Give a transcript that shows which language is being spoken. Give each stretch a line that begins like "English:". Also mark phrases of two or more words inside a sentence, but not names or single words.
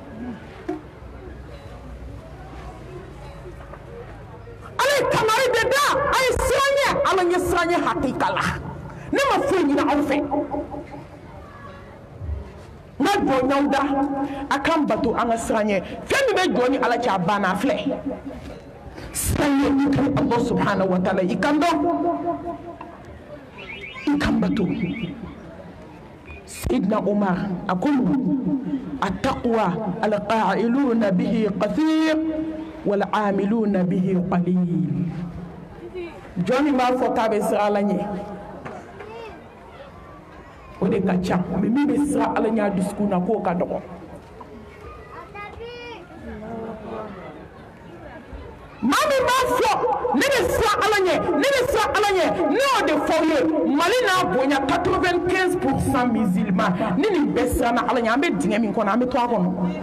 Bambara: ala ye kangari de da a ye siran ɲɛ ala ɲɛ siran ɲɛ hakika la ne ma foyi ɲini aw fɛ n'a jɔnɲaw da a k'an bato an ka siran ɲɛ fɛn min bɛ jɔ ni ala cɛ a banna a filɛ siran ɲɛ i kan
Arabic: الله سبحانه وتعالى
Bambara: i kan dɔn i kan bato Sidna Umar a ko
Arabic: التقوى القائلون به كثير والعاملون به قليل
Bambara: jɔn min b'a fɔ k'a bɛ siran ala ɲɛ o de ka ca mais min bɛ siran ala ɲɛ a dusukun na k'o ka dɔgɔ maa min b'a fɔ ne bɛ siran ala ɲɛ ne bɛ siran ala ɲɛ ne y'o de fɔ aw ye Mali n'a bonya 95% musulman ni nin bɛɛ siran na ala ɲɛ an bɛ dingɛ min kɔnɔ an bɛ to a kɔnɔ